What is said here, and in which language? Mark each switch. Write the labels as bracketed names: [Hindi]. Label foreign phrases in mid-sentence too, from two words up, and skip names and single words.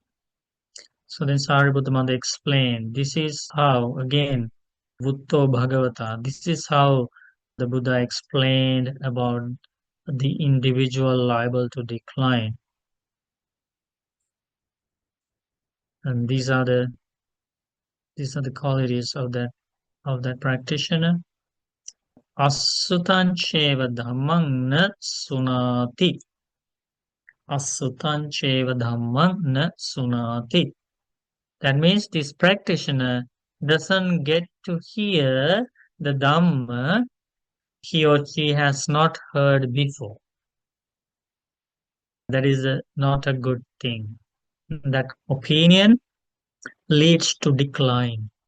[English] So then Sariputta Bhante explained, this is how, again, [Pali] Bhutto Bhagavata, [English] this is how the Buddha explained about the individual liable to decline. And these are the qualities of that practitioner. [Pali] Asutan cheva dhammang na sunati. Asutan cheva dhammang na sunati. [English] That means this practitioner doesn't get to hear the Dhamma he or she has not heard before. That is not a good thing. That opinion leads to decline.